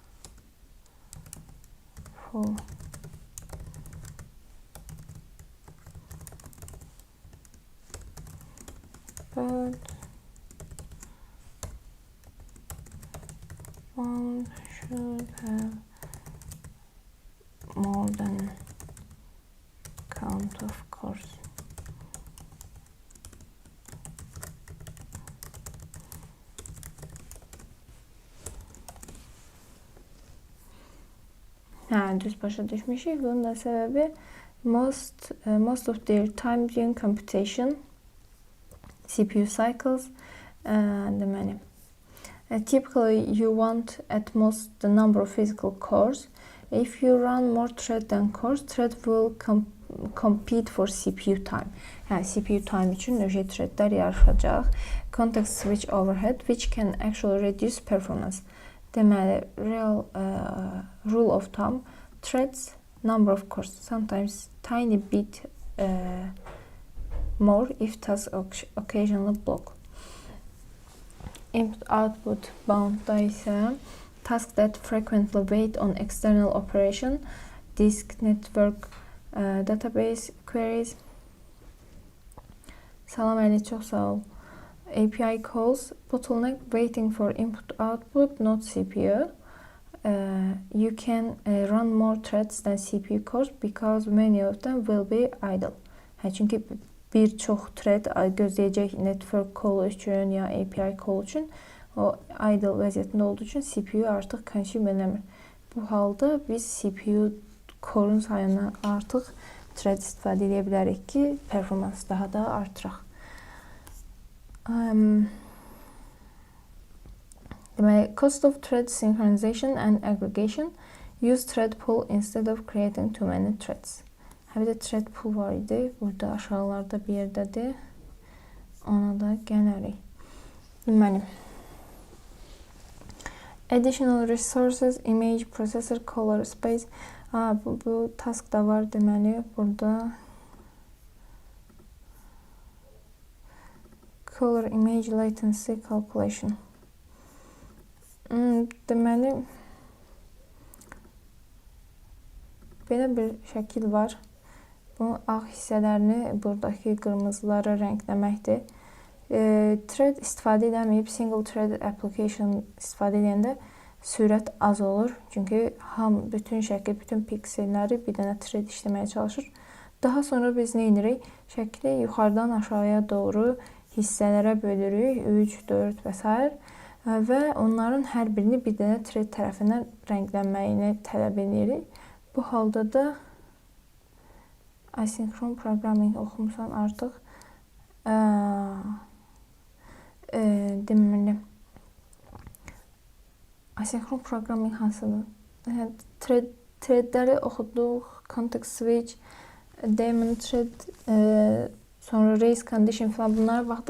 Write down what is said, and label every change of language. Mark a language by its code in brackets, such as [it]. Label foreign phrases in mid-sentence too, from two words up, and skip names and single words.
[en] for but one should have more than count of cores. [az] Düz başa düşmüşük. Bunun da səbəbi [en] most of their time during computation, CPU cycles, deməli. Typically, you want at most the number of physical cores. If you run more thread than cores, thread will compete for CPU time. [az] Yəni, [en] CPU time [az] üçün növ threadlər yarışacaq. [en] Context switch overhead, which can actually reduce performance. Deməli, real rule of thumb, threads, number of cores, sometimes tiny bit more if tasks occasionally block. Input-output [az] boundda isə [en] tasks that frequently wait on external operation, disk, network, database queries. [az] Salam Əli, çox sağ ol. [en] API calls, bottleneck waiting for input-output, not CPU. You can run more threads than CPU cores because many of them will be idle. [az] Çünki bir çox thread gözləyəcək [en] network call [az] üçün ya [en] API call [az] üçün o idle vəziyyətində olduğu üçün CPU artıq consume eləmir. Bu halda biz CPU core'un sayına artıq thread istifadə edə bilərik ki, performansı daha da artıraq. Deməli, [en] cost of thread synchronization and aggregation. Use thread pool instead of creating too many threads. [az] Bir də [en] thread pool [az] var idi. Burada aşağılarda bir yerdədir. Ona da gələrik. Deməli, [en] additional resources, image, processor, color, space. [az] Bu task da var deməli burada. [en] Color image latency calculation. [az] Deməli belə bir şəkil var. Bu ağ hissələrini buradakı qırmızılara rəngləməkdir. Thread istifadə edəməyib [en] single thread application [az] istifadə edəndə sürət az olur. Çünki bütün şəkil, bütün pikselləri bir dənə thread işləməyə çalışır. Daha sonra biz nə edirik? Şəkli yuxarıdan aşağıya doğru hissələrə bölürük. 3, 4 və s. Və onların hər birini bir dənə thread tərəfindən rənglənməyini tələb edirik. Bu halda da asinkron programming oxumusan artıq. Deməli, asinkron programming hansıdır? Threadləri oxuduq, [en] context switch, daemon thread, [az] sonra [en] race condition [az] falan bunlara baxdıq.